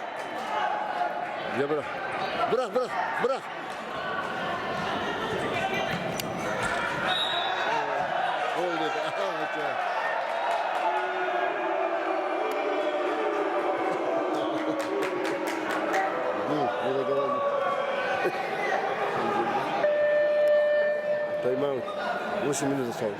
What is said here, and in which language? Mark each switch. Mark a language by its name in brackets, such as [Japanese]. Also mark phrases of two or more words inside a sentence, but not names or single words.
[Russian] Я брак. [Turkish] Oldu. Burada devam. [Russian] Тайм-аут. 8 минут осталось.